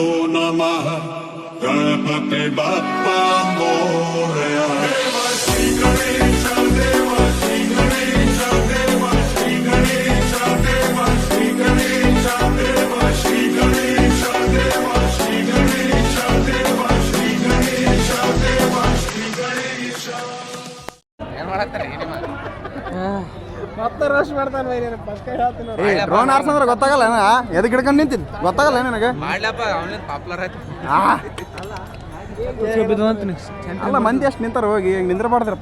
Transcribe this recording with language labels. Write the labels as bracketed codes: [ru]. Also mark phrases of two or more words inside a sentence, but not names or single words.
[mr] नमः गणपति बप्पा मोरया श्री गणेश देव श्री गणेश देव श्री गणेश देव श्री गणेश देव श्री गणेश देव श्री गणेश देव श्री गणेश देव श्री गणेश [kn] ಡ್ರೋನ್ ಆರ್ಸಂದ್ರೆ ಗೊತ್ತಾಗಲ್ಲ ಎದಕ್ಕೆ ಹಿಡ್ಕೊಂಡು ನಿಂತೀನಿ ಗೊತ್ತಾಗಲ್ಲ ನನಗೆ. ಅಲ್ಲ ಮಂದಿ ಅಷ್ಟು ನಿಂತಾರ ಹೋಗಿ ಈಗ ನಿಂದ್ರಬಾರ್ದ್ರಪ್ಪ.